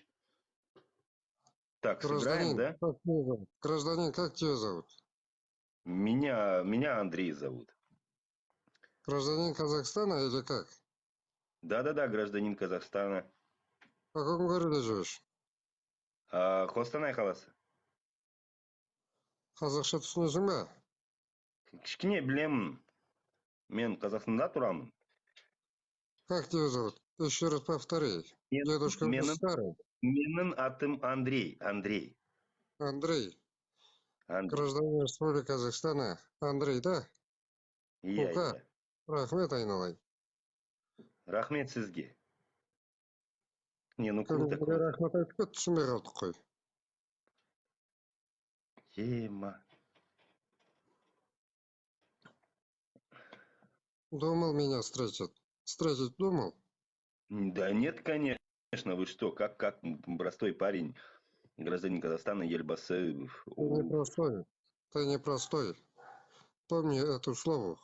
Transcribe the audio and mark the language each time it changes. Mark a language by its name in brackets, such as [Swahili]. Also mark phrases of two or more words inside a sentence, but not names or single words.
[Russian] Так, сыграем, Гражданин, да? как тебя зовут? Гражданин, как тебя зовут? Меня Андрей зовут. Гражданин Казахстана или как? Да-да-да, гражданин Казахстана. В каком городе живешь? [Kazakh] Қостанай қаласы. Қазақша түсінесің ба? Кішкене білемін. Мен Қазақстанда тұрамын. [Russian] Как тебя зовут? Еще раз повтори. Дедушка уже [Kazakh] Менің, [Russian] старый. [Kazakh] менің атым Андрей. Андрей. Андрей. Андрей. [Russian] Гражданин Республики Казахстана. Андрей, да? [Kazakh] Иә, [Russian] Ну-ка, [Kazakh] иә. рахмет айналайын. Рахмет сізге. Не, ну Кім [Russian] круто, [Kazakh] бізге [Russian] круто. [Kazakh] рахмет айтып кет, түсінбей қалдық қой. Ема. [Russian] Думал меня встретить. Встретить думал? Да нет, конечно, вы что, как простой парень, гражданин Казахстана, Ельбасы. Ты непростой. Ты непростой. Помни эту слово.